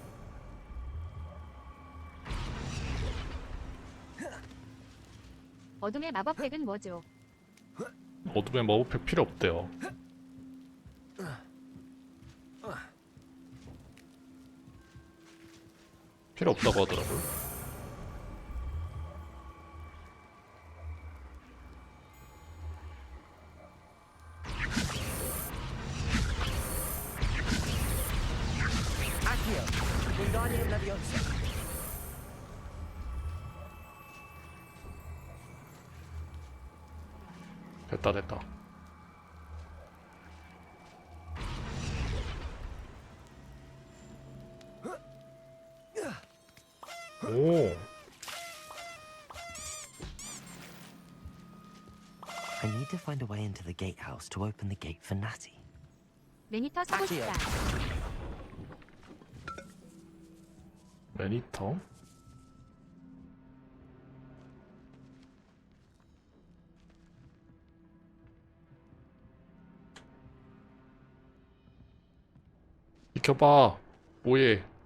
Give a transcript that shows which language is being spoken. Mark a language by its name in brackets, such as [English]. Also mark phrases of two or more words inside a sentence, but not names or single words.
[Korean] 어둠의 마법팩은 뭐죠? 어둠의 마법팩 필요 없대요. 필요 없다고 하더라고요. Accio. Wingardium Leviosa. 됐다. 오. [English] I need to find a way into the gatehouse to open the gate for Natty. [Korean] 매니터 사고 싶다. 매니터? 비켜봐. 뭐해?